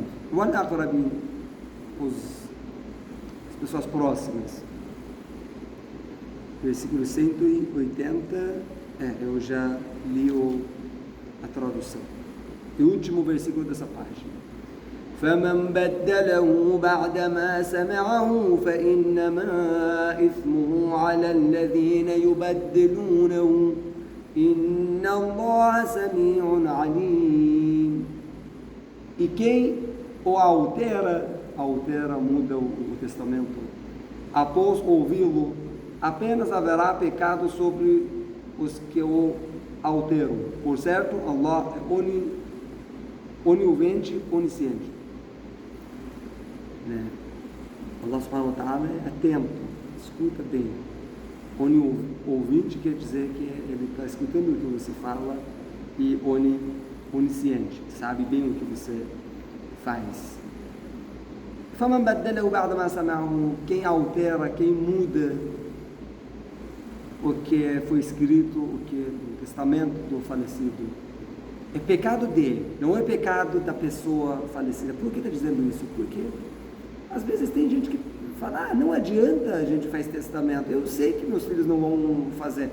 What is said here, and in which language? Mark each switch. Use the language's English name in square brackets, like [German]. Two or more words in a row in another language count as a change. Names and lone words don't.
[Portuguese] O aqrabin, as pessoas próximas. Versículo 180, eu já li a tradução. E o último versículo dessa página. [Arabic] فَمَنْ بَدَّلَهُ بَعْدَمَا سَمِعَهُ فَإِنَّمَا إِثْمُهُ عَلَى الَّذِينَ يُبَدِّلُونَهُ إِنَّ اللَّهَ سَمِيعٌ عَلِيمٌ. [Portuguese] E quem o altera, muda o testamento, após ouvi-lo, apenas haverá pecado sobre os que o alteram. Por certo, Allah é onivente, onisciente. Allah [Arabic] سبحانه وتعالى [Portuguese] é atento, escuta bem. Ouvinte quer dizer que ele está escutando o que você fala e onisciente, sabe bem o que você faz. [Arabic] فَمَنْ بَدَّلَهُ بَعْدَ مَا سَمَعَهُ, [Portuguese] quem altera, quem muda o que foi escrito, o testamento do falecido, é pecado dele, não é pecado da pessoa falecida. Por que está dizendo isso? Porque às vezes tem gente que fala, não adianta a gente fazer testamento, eu sei que meus filhos não vão fazer.